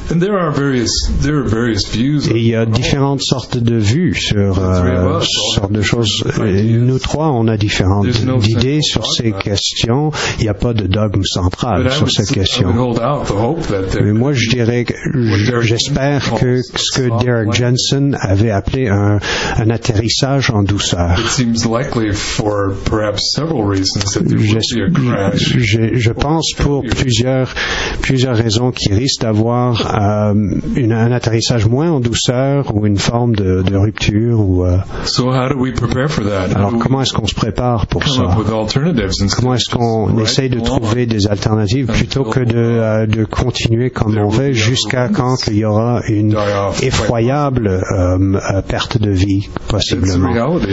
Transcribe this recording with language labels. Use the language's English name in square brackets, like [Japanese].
[French] Et il y a différentes sortes de vues sur ce genre de choses. Nous trois, on a différentes idées sur ces questions. Il n'y a pas de dogme central sur cette question. Mais moi, je dirais que j'espère que ce que Derek Jensen avait appelé un atterrissage en douceur. [English] It seems likely for perhaps several reasons that there will be a crash. [French] Je pense pour plusieurs raisons qu'il risque d'avoir un atterrissage moins en douceur ou une forme de rupture. [English] So how do we prepare for that? [French] Alors comment est-ce qu'on se prépare pour ça? Comment est-ce qu'on essaye de trouver des alternatives plutôt que de continuer comme on veut jusqu'à quand qu'il y aura une effroyable perte de vie, possiblement.